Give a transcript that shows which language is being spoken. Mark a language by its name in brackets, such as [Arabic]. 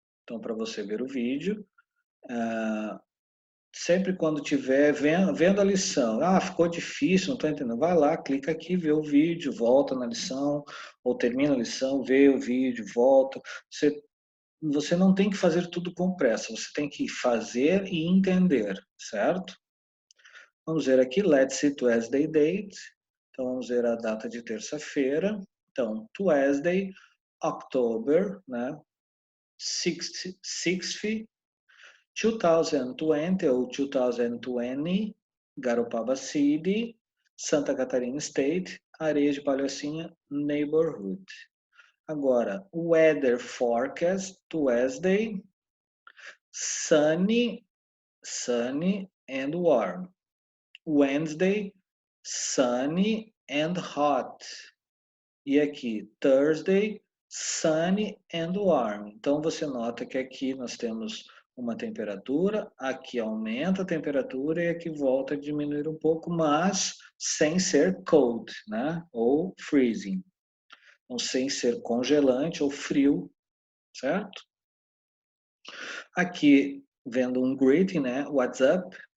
[Portuguese] Então, para você ver o vídeo, sempre quando tiver vendo a lição, ficou difícil, não estou entendendo, vai lá, clica aqui, vê o vídeo, volta na lição, ou termina a lição, vê o vídeo, volta. Você não tem que fazer tudo com pressa, você tem que fazer e entender, certo? Vamos ver aqui, [English] let's see Tuesday date. [Portuguese] Então, vamos ver a data de terça-feira. Então, [English] Tuesday, October, [Portuguese] né? [English] 6th, 2020 ou 2020, Garopaba City, Santa Catarina State, Areia de Palhocinha, Neighborhood. Agora, weather forecast, Tuesday, sunny and warm. Wednesday, sunny and hot. [Portuguese] E aqui, [English] Thursday, sunny and warm. [Portuguese] Então, você nota que aqui nós temos uma temperatura, aqui aumenta a temperatura e aqui volta a diminuir um pouco, mas sem ser cold, né? Ou freezing. Então, sem ser congelante ou frio, certo? Aqui, vendo um greeting, né? [English] What's up?